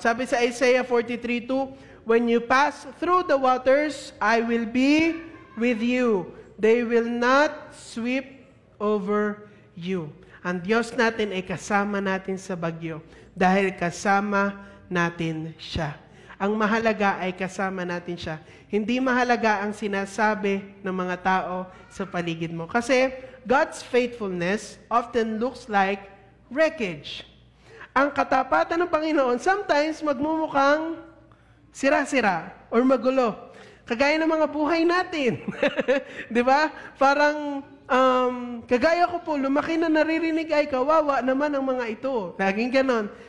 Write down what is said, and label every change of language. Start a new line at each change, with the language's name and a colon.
Filipino: Sabi sa
English: Isaiah 43:2, when you pass through the waters, I will be with you. They will not sweep over you.
Filipino: Ang Diyos natin ay kasama natin sa bagyo dahil kasama natin siya. Ang mahalaga ay kasama natin siya. Hindi mahalaga ang sinasabi ng mga tao sa paligid mo. Kasi
English: God's faithfulness often looks like wreckage.
Filipino: Ang katapatan ng Panginoon
English: sometimes
Filipino: magmumukhang sira-sira or magulo. Kagaya ng mga buhay natin. Di ba? Parang, kagaya ko po, lumaki na naririnig ay kawawa naman ang mga ito. Laging ganon.